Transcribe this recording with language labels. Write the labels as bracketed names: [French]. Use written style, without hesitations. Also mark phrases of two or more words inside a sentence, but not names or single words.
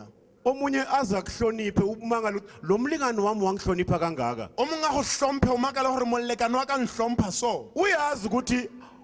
[Zulu] omunye aza kuhloniphe umangala ukuthi lo mlingane wami wangihlonipha kangaka [Northern Sotho] o mongwe a go hlomphe o makala gore molekane wa ka nhlompha so [Zulu] uyazi ukuthi